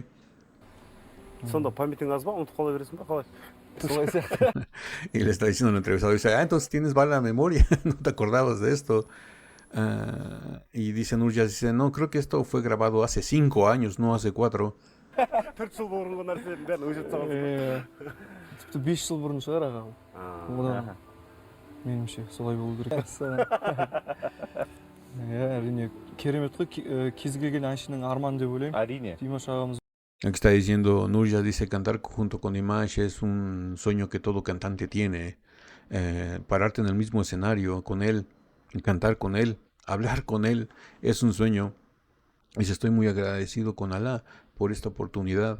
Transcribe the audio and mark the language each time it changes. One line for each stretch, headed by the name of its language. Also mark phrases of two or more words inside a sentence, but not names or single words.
Kazakh: Сонда памятің аз ба, ұмытып қала бересің ба, қалай?
Spanish: Y le está diciendo al entrevistador, dice, entonces tienes mala memoria, no te acordabas de esto. Y dice Nurjas, dice, no, creo que esto fue grabado hace 5 años, no hace 4.
Kazakh: 4 жыл бұрынғы нәрсенің бәрін өшіріп тастаған. Тіпті 5 жыл бұрын шығар аға. Одан меніңше солай болу керек. Әрине керемет қой, кез келген әншінің арманы деп ойлаймын. Әрине. Димаш ағамыз.
Spanish: Aquí está diciendo Nurjas, dice, cantar junto con Dimash es un sueño que todo cantante tiene. Pararte en el mismo escenario con él, cantar con él, hablar con él, es un sueño. Y estoy muy agradecido con Alá por esta oportunidad.